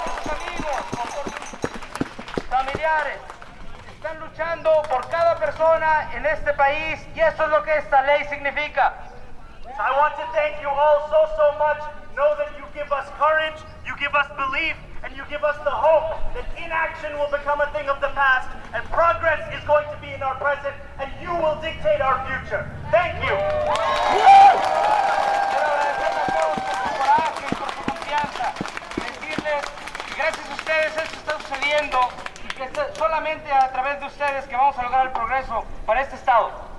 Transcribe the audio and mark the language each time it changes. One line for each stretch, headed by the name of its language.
Spanish: Amigos, familiares, están luchando por cada persona en este país y eso es lo que esta ley significa.
English: So I want to thank you all so much. Know that you give us courage, you give us belief, and you give us the hope that inaction will become a thing of the past and progress is going to be in our present and you will dictate our future. Thank you.
Spanish: Quiero agradecerles a todos por su coraje y por su confianza. Decirles que gracias a ustedes esto está sucediendo y que es solamente a través de ustedes que vamos a lograr el progreso para este estado.